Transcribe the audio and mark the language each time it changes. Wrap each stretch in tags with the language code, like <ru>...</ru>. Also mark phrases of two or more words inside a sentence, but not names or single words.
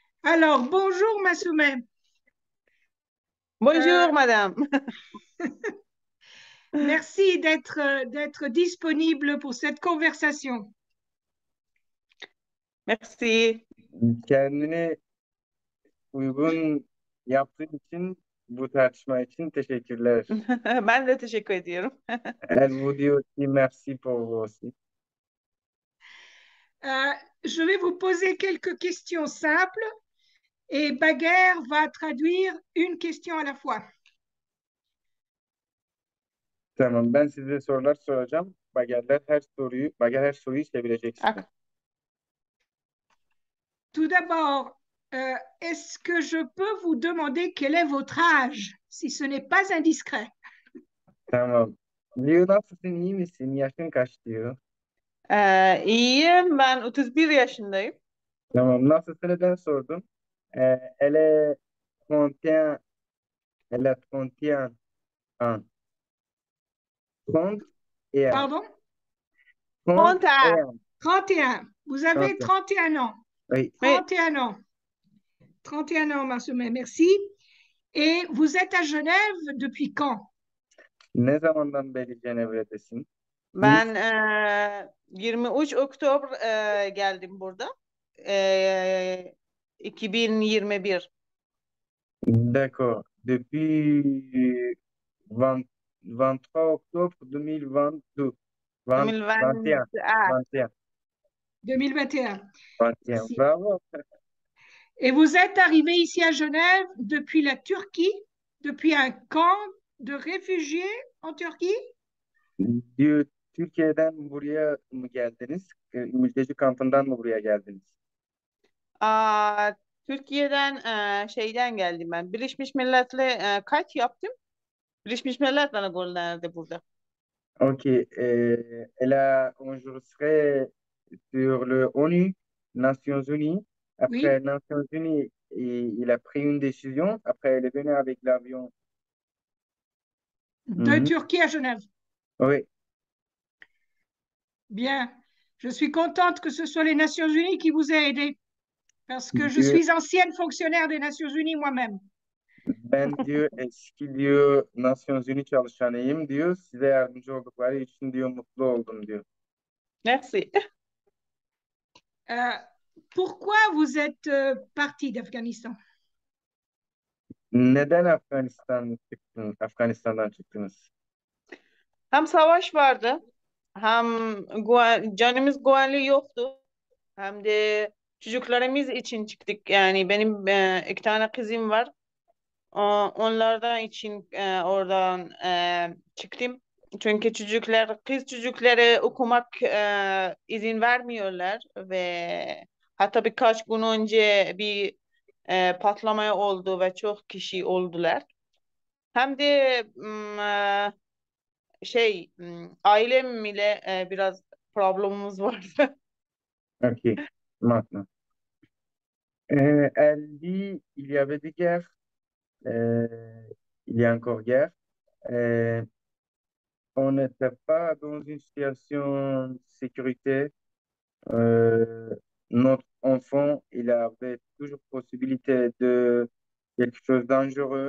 <fr>Alors, bonjour Massoumeh. Euh, Bonjour, madame. Merci d'être disponible pour cette conversation. Merci.</fr> <tr>Kendini uygun yaptığın için bu tartışma için teşekkürler. Ben de teşekkür ediyorum.</tr> <fr>Elle vous dit aussi merci pour vous aussi. Euh, je vais vous poser quelques questions simples et Baguer va traduire une question à la fois.</fr> <tr>Tamam, ben size sorular soracağım. Bager her soruyu çevireceksin. Ah,</tr> <fr>Tout d'abord, est-ce que je peux vous demander quel est votre âge, si ce n'est pas indiscret?</fr> <tr>Tamam. Diyor nasılsın, iyi misin? Yaşın kaç diyor. iyiyim. Ben 31 yaşındayım. Tamam, nasılsın neden sordum?</tr> <fr>Elle est 31, elle a 31 ans. 30 et 1. Pardon? 30 et 31. 1. 31. Vous avez 31. 31 ans. Oui. 31 ans. 31 ans, Massoumeh, merci. Et vous êtes à Genève depuis quand?</fr> <tr>Ne zamandan beri Cenevre'desin? Ben 23 Oktober geldim burada. 2021.</tr> <fr>D'accord. Depuis 20 23 octobre 2022. 20 21. 2021. 21. 2021. 21. Merci. Bravo. Et vous êtes arrivé ici à Genève depuis la Turquie, depuis un camp de réfugiés en Turquie?</fr> <tr>Diyor, Türkiye'den buraya mı geldiniz? Mülteci kampından mı buraya geldiniz? Aa, Türkiye'den şeyden geldim ben. Birleşmiş Millet'le kaç yaptım? Birleşmiş Milletler'e gönderdi burada.</tr> <fr>Ok. Elle a enregistré sur le ONU, Nations Unies. Après Oui, Nations Unies, il a pris une décision. Après, elle est venue avec l'avion. de Mhm. Turquie à Genève. Oui. Bien. Je suis contente que ce soit les Nations Unies qui vous aient aidé, parce que je</fr> <tr>Diyor,</tr> <fr>suis ancienne fonctionnaire des Nations Unies moi-même.</fr> <tr>ben diyor eski diyor Nations Unies çalışanıyım diyor. Size yardımcı oldukları için diyor mutlu oldum diyor.</tr> <fr>Merci. Euh, Pourquoi vous êtes parti d'Afghanistan?</fr> <tr>Neden Afganistan'dan çıktınız? Hem savaş vardı, hem canımız güvenli yoktu. Hem de çocuklarımız için çıktık. Yani benim iki tane kızım var. Onlardan için oradan çıktım. Çünkü kız çocukları okumak izin vermiyorlar ve hatta birkaç gün önce bir patlamaya oldu ve çok kişi oldular. Hem de ailem ile biraz problemimiz vardı.</tr> <fr>Ok, maintenant. Elle dit, il y avait des guerres, il y a encore guerre. Euh, on n'était pas dans une situation de sécurité. Euh, notre enfant, il avait toujours possibilité de quelque chose de dangereux.</fr>